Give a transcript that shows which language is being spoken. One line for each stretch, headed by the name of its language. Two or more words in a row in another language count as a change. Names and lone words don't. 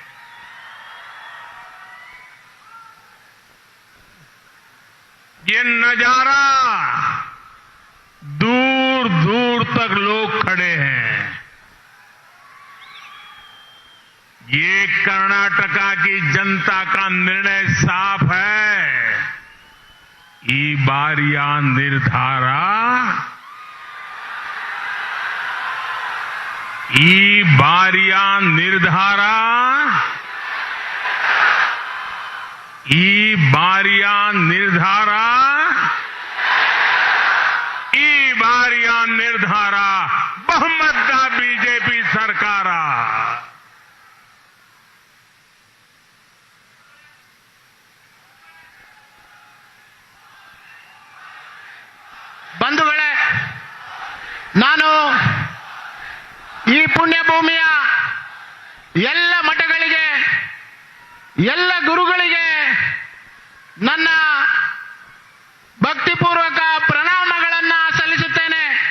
Hindi: ये नजारा दूर दूर तक लोग खड़े हैं। ये कर्नाटका की जनता का निर्णय साफ है।
Kannada: ಈ ಬಾರಿಯ ನಿರ್ಧಾರ, ಈ ಬಾರಿಯ ನಿರ್ಧಾರ, ಈ ಬಾರಿಯ ನಿರ್ಧಾರ, ಈ ಬಾರಿಯ ನಿರ್ಧಾರ ಬಹುಮತದ ಬಿಜೆಪಿ ಸರ್ಕಾರ। ಬಂಧುಗಳೇ, ನಾನು ಈ ಪುಣ್ಯ ಭೂಮಿಯ ಎಲ್ಲ ಮಠಗಳಿಗೆ, ಎಲ್ಲ ಗುರುಗಳಿಗೆ ನನ್ನ ಭಕ್ತಿಪೂರ್ವಕ ಪ್ರಣಾಮಗಳನ್ನು ಸಲ್ಲಿಸುತ್ತೇನೆ।